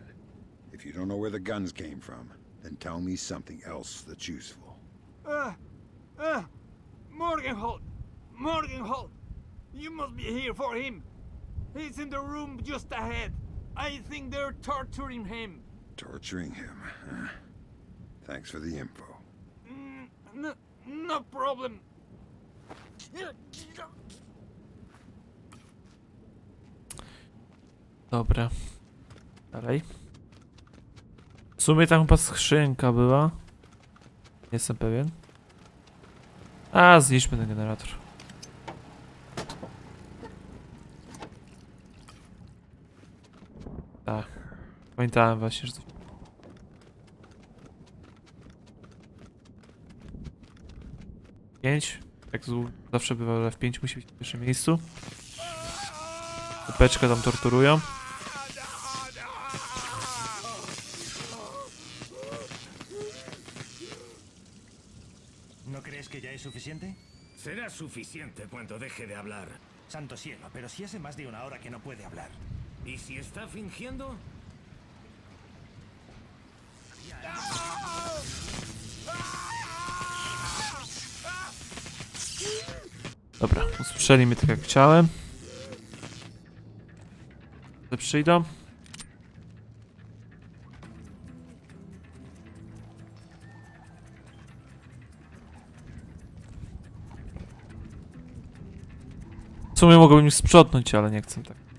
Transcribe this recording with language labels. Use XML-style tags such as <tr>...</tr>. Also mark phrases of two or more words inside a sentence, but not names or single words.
<en>If you don't know where the guns came from, then tell me something else that's useful. Morgenholt! Morgenholt! You must be here for him! He's in the room just ahead. I think they're torturing him. Torturing him, huh? Thanks for the info. No problem.</en> <pl>Dobra. Dalej. W sumie tam chyba skrzynka była. Nie jestem pewien. A, zniszczmy ten generator. Tak. Pamiętałem właśnie, że to... Pięć. Jak to zawsze bywa, ale w 5 musi być w pierwszym miejscu. Topeczkę tam torturują.</pl> <es>¿No crees que ya es suficiente? Será suficiente cuando deje de hablar. Santo cielo, pero si hace más de una hora que no puede hablar. ¿Y si está fingiendo?</es> <pl>Dobra, usłyszeli mnie tak jak chciałem. Przyjdą. W sumie mogłbym ich sprzątnąć, ale nie chcę tak.</pl>